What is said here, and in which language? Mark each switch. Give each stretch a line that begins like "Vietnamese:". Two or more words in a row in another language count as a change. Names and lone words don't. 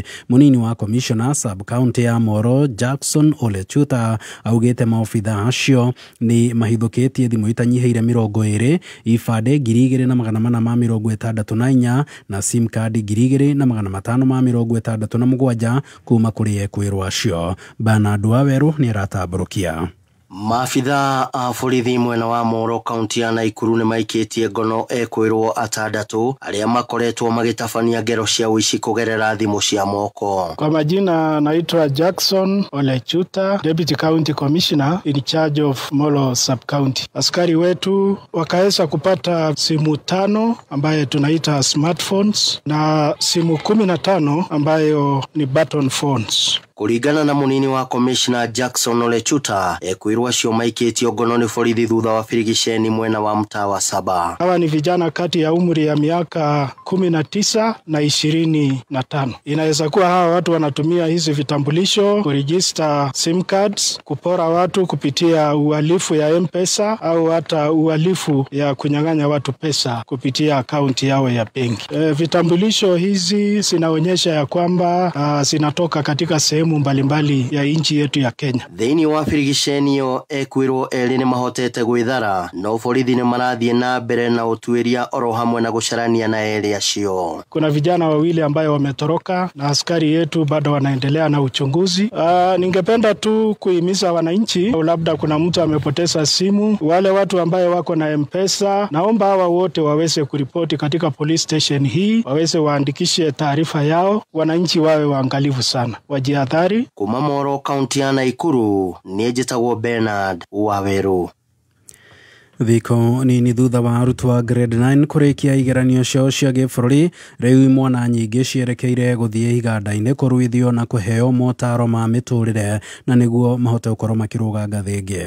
Kikuyu: Mũnini wa
English: commissioner sub county
Kikuyu: ya Moro Jackson Ole Chuta augĩte maobitha acio nĩ mahithũkĩtie thimũ itanyihĩire 20 ibande 2,464 na
English: sim card
Kikuyu: 2,567 kuma kũrĩ ekwĩrwo acio. Bernard Waweru nĩ aratambũrũkia. Maabitha a borithi mwena wa Moro kaunti ya Nakuru nĩ maikĩtie ngono ekwĩrwo atandatũ arĩa makoretwo magĩtabania ngero cia ũici kũgerera thimũ cia moko.
Swahili: Kwa majina naitwa
English: Jackson Ole Chuta, Deputy County Commissioner in charge of Moro Sub County.
Swahili: Askari wetu wakaweza kupata simu 5 ambaye tunaita smartphones na simu 15 ambayo ni button phones.
Kikuyu: Kuringana na munini wa Commissioner Jackson Ole Chuta, ekwĩrwo acio maikĩtio ngono nĩ borithi thutha wa birigiceni mwena wa mtaa wa Saba.
Swahili: Hawa ni vijana kati ya umri ya miaka 19 na 25. Inaweza kuwa hawa watu wanatumia hizi vitambulisho kuregister
English: sim cards,
Swahili: kupora watu kupitia uhalifu ya M-Pesa au hata uhalifu ya kunyang'anya watu pesa kupitia akaunti yao ya benki. Vitambulisho hizi zinaonyesha ya kwamba zinatoka katika sehemu mbalimbali ya nchi yetu ya Kenya.
Kikuyu: Thĩinĩ wa birigiceni ĩyo ekwĩrwo erĩ nĩ mahotete gwĩthara, no borithi nĩ marathiĩ na mbere na ũtuĩria oro hamwe na gũcarania na erĩ acio.
Swahili: Kuna vijana wawili ambayo wametoroka na askari yetu bado wanaendelea na uchunguzi. Ningependa tu kuhimiza wananchi, labda kuna mtu amepoteza simu, wale watu ambayo wako na M-Pesa, naomba hawa wote waweze kuripoti katika
English: police station
Swahili: hii, waweze waandikishe taarifa yao. Wananchi wawe waangalifu sana, wajiadhari.
Kikuyu: Kuma Moro kaunti ya Nakuru nĩ njĩtagwo Bernard Waweru. Thiko nini thutha wa arutwo a grade 9 kũrĩkia igeranio ciao cia gĩbũrũri, rĩu imwana nyingĩ cierekeire gũthiĩ iganda-inĩ kũruithio na kũheo motaro ma mĩtũrĩre na nĩguo mahote gũkorwo makĩrũga ngathĩ ĩngĩ.